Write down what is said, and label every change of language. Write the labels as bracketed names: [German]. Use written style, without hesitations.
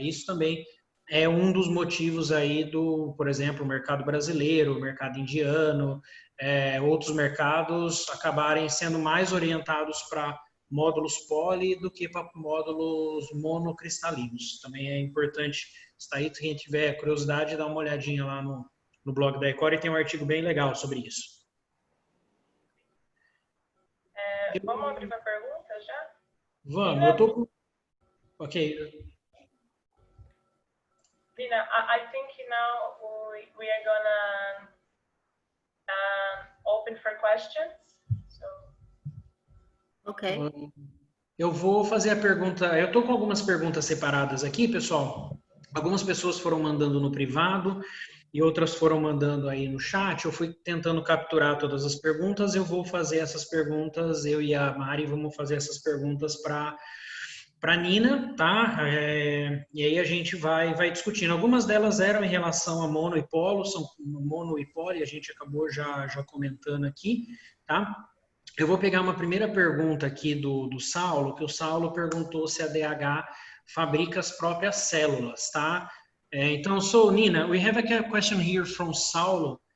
[Portuguese] Isso também é um dos motivos aí por exemplo, o mercado brasileiro, o mercado indiano, outros mercados acabarem sendo mais orientados para módulos poly do que para módulos monocristalinos. Também é importante estar aí, quem tiver curiosidade, dá uma olhadinha lá no blog da Ecori, tem um artigo bem legal sobre isso. Vamos abrir para perguntas já? Vamos, eu tô com... Ok. [English] Lina, I think now we are gonna open for questions. So. Ok. [Portuguese] Eu vou fazer a pergunta. Eu estou com algumas perguntas separadas aqui, pessoal. Algumas pessoas foram mandando no privado e outras foram mandando aí no chat. Eu fui tentando capturar todas as perguntas. Eu vou fazer essas perguntas, eu e a Mari vamos fazer essas perguntas para Nina, tá? E aí a gente vai discutindo. Algumas delas eram em relação a mono e polo, são mono e polo, e a gente acabou já comentando aqui, tá? Eu vou pegar uma primeira pergunta aqui do Saulo, que o Saulo perguntou se a DH fabrica as próprias células, tá? Então, [English] so Nina, we have a question here from Saulo.